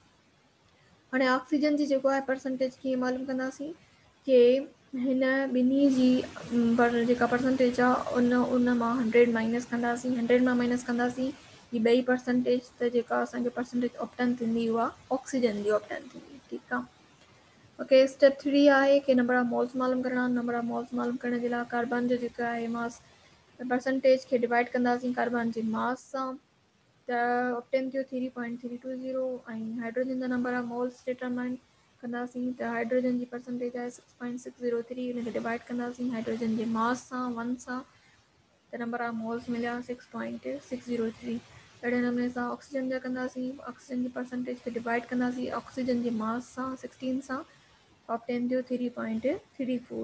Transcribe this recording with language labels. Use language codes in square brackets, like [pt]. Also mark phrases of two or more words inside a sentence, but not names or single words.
[sd] हाणे ऑक्सीजन जी जेको आहे परसेंटेज कीअं मालूम कंदासीं कि हिन ॿिन्ही जी जेका परसेंटेज आहे उन मां 100 माइनस कंदासीं 100 मां माइनस कंदासीं ही ॿई परसेंटेज त जेका असांखे परसेंटेज ऑप्टेन थींदी उहा ऑक्सीजन जी ऑप्टेन थींदी। ठीकु आहे, ओके। स्टेप 3 आहे कि [en] number of moles [sd] मालूम करणा। [en] number of moles [sd] मालूम करण जे लाइ कार्बन जो जेको आहे [en] mass percentage [sd] खे डिवाइड कंदासीं कार्बन जे मास सां त ऑप्टेन थियो 3.320 ऐं हाइड्रोजन जा [en] number of moles determine [sd] कंदासीं त हाइड्रोजन जी परसेंटेज आहे 6.603 हुनखे डिवाइड कंदासीं हाइड्रोजन जे मास सां 1 सां त [en] number of moles [sd] मिलिया 6.603। अहिड़े नमूने सां ऑक्सीजन जा कंदासीं ऑक्सीजन जी परसेंटेज खे डिवाइड कंदासीं ऑक्सीजन जे मास सां 16 सां ऑप्टेन थियो 3.34।